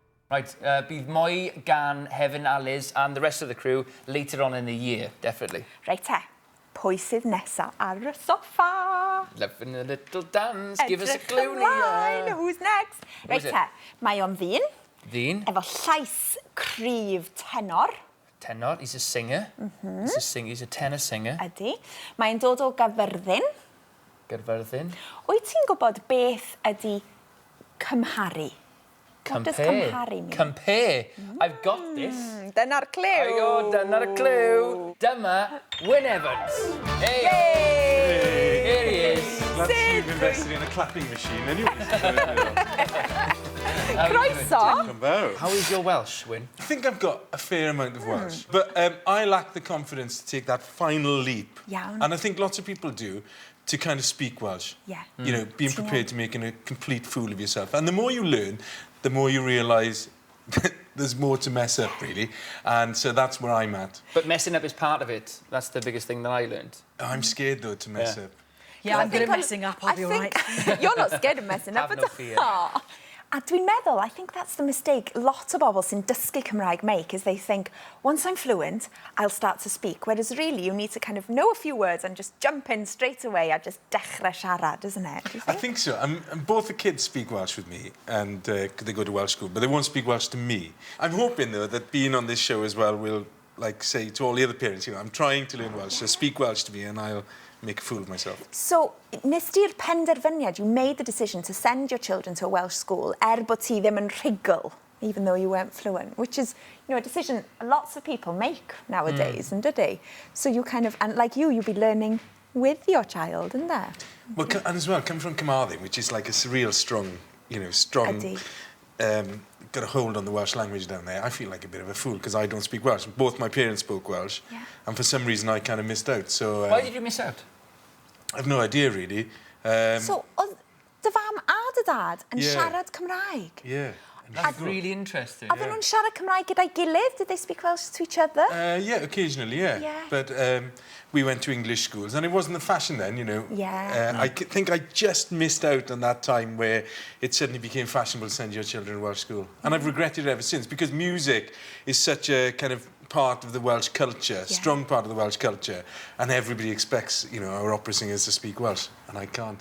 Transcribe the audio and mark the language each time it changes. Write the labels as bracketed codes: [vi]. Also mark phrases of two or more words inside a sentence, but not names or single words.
[en] Right, [cy] bydd mwy gan Hefin a Liz [en] and the rest of the crew later on in the year, definitely. [cy] Reit te, pwy sydd nesa ar y soffa? [en] Loving a little dance, give us a clue, Nia. Who's next? [cy] Reit te, mae o'n ddyn. Ddyn. Efo llais cryf tenor. [en] Tenor, he's a singer. He's a tenor singer. [cy] Ydy. Mae'n dod o Gyfyrddin. Gyfyrddin. Wyt ti'n gwybod beth ydy cymharu? [en] What does cymharu mean? Compare. I've got this. [cy] Dyna'r clue. Dyna'r clue. Dyma Wynne Evans. [en] Hey! Yay! Here he is. Glad you've invested in a clapping machine anyway. [cy] Croeso. [en] How is your Welsh, Wynne? I think I've got a fair amount of Welsh, but I lack the confidence to take that final leap. [cy] Iawn. [en] And I think lots of people do, to kind of speak Welsh. Yeah. You know, being prepared to making a complete fool of yourself. And the more you learn, the more you realise there's more to mess up, really. And so that's where I'm at. But messing up is part of it. That's the biggest thing that I learned. I'm scared, though, to mess up. Yeah, I'm good at messing up, I'll be all right. You're not scared of messing up. Have no fear. [cy] A dwi'n meddwl, [en] I think that's the mistake [cy] lot o bobl sy'n dysgu Cymraeg [en] make, is they think, once I'm fluent, I'll start to speak. Whereas really, you need to kind of know a few words and just jump in straight away and just [cy] dechrau siarad, [en] isn't it? Do you think? I think so. And both the kids speak Welsh with me, and they go to Welsh school, but they won't speak Welsh to me. I'm hoping, though, that being on this show as well will, like, say to all the other parents, you know, I'm trying to learn Welsh, so speak Welsh to me and I'll make a fool of myself. So, [cy] nes di'r penderfyniad, [en] you made the decision to send your children to a Welsh school [cy] bod ti ddim yn rhugl, [en] even though you weren't fluent, which is, you know, a decision lots of people make nowadays, and they? So you kind of, and like you'll be learning with your child, isn't there? Well, and as well, come from Carmarthen, which is like a real strong, you know, got a hold on the Welsh language down there. I feel like a bit of a fool because I don't speak Welsh. Both my parents spoke Welsh, and for some reason I kind of missed out. So why did you miss out? I've no idea, really. So, [cy] oedd dy fam a dy dad yn siarad Cymraeg? [en] Yeah. That's really interesting. [cy] Oedden nhw'n siarad Cymraeg gyda'i gilydd? [en] Did they speak Welsh to each other? Yeah, occasionally, yeah. But we went to English schools, and it wasn't the fashion then, you know. Yeah. I think I just missed out on that time where it suddenly became fashionable to send your children to Welsh school. And I've regretted it ever since, because music is such a kind of part of the Welsh culture, strong part of the Welsh culture, and everybody expects, you know, our opera singers to speak Welsh, and I can't.